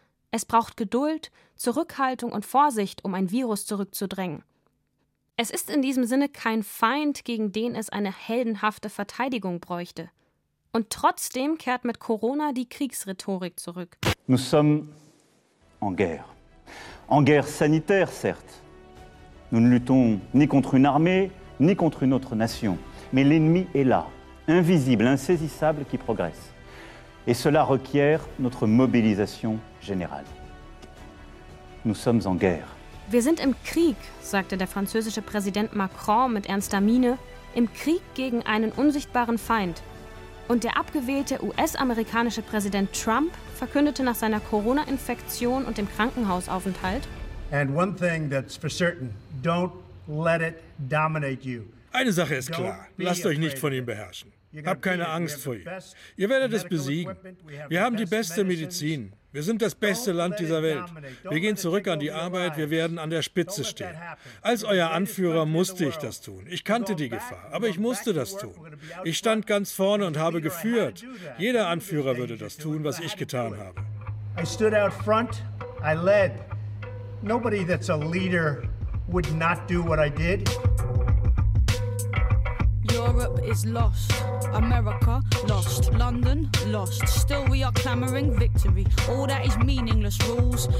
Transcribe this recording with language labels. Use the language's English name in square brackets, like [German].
[German] Es braucht Geduld, Zurückhaltung und Vorsicht, um ein Virus zurückzudrängen. Es ist in diesem Sinne kein Feind, gegen den es eine heldenhafte Verteidigung bräuchte. Und trotzdem kehrt mit Corona die Kriegsrhetorik zurück. [French] Nous sommes en guerre. En guerre sanitaire, certes. Nous ne luttons ni contre une armée, ni contre une autre nation. Mais l'ennemi est là, invisible, insaisissable, qui progresse. Et cela requiert notre mobilisation générale. Nous sommes en guerre. [German] Wir sind im Krieg, sagte der französische Präsident Macron mit ernster Miene, im Krieg gegen einen unsichtbaren Feind. Und der abgewählte US-amerikanische Präsident Trump verkündete nach seiner Corona-Infektion und dem Krankenhausaufenthalt: [English] And one thing that's for certain, don't let it dominate you. [German] Eine Sache ist klar, lasst euch nicht von ihm beherrschen. Hab keine Angst vor ihm. Ihr werdet es besiegen. Wir haben die beste Medizin. Wir sind das beste Land dieser Welt. Wir gehen zurück an die Arbeit. Wir werden an der Spitze stehen. Als euer Anführer musste ich das tun. Ich kannte die Gefahr, aber ich musste das tun. Ich stand ganz vorne und habe geführt. Jeder Anführer würde das tun, was ich getan habe. [English] I stood out front. I led. Nobody that's a leader would not do what I did. Europe is lost, America lost, London lost. Still we are clamoring victory. All that is meaningless rules.